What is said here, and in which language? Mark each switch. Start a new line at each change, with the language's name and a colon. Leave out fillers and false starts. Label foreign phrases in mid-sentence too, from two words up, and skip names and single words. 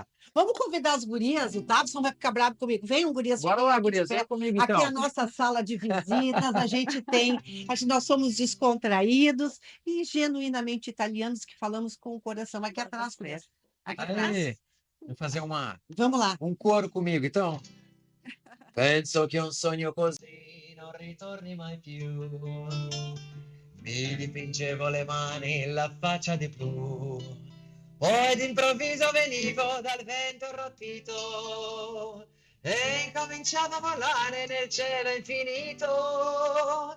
Portuguese: Vamos convidar as gurias, o Tabson vai ficar bravo comigo. Venham, gurias, Bora fiquem lá, aqui de gurias, vem pé. comigo Aqui é a então. nossa sala de visitas, nós somos descontraídos e genuinamente italianos que falamos com o coração. Aqui atrás, gurias. Aqui atrás. Aí, vamos fazer Vamos lá. um coro comigo, então.
Italian: Penso che un sogno così non ritorni mai più. Mi dipingevo le mani, la faccia di blu. Poi d'improvviso venivo dal vento arrotito e incominciavo a volare nel cielo infinito.